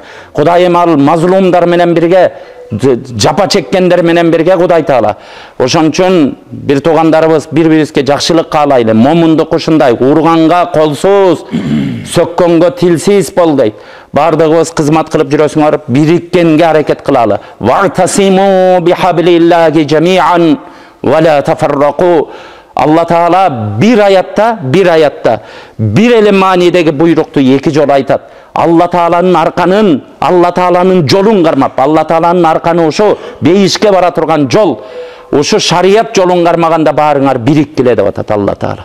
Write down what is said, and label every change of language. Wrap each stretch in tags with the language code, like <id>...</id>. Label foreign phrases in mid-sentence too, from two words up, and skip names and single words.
<ky>Кудайым ал мазлумдар менен бирге, жапа чеккендер менен бирге Кудай Таала. Ошон үчүн бир туугандарыбыз бири-бирибизге жакшылык каалайлы. Момундук ушундай, урганга колсуз, сөккөнгө тилсиз бол дейт. Бардыгыбыз кызмат кылып жүрөсүңөр, бириккенге аракет кылалы.</ky> <ar>واعتصموا بحبل الله جميعا ولا تفرقوا.</ar> <ky>Алла Таала бир аятта, бир эле маанидеги буйрукту эки жолу айтат. Алла Тааланын арканын, Алла Тааланын жолун кармап, Алла Тааланын арканы ушу бейишке бара турган жол, ушу шарият жолун кармаганда баарыңар бириккиле деп атат Алла Таала.</ky>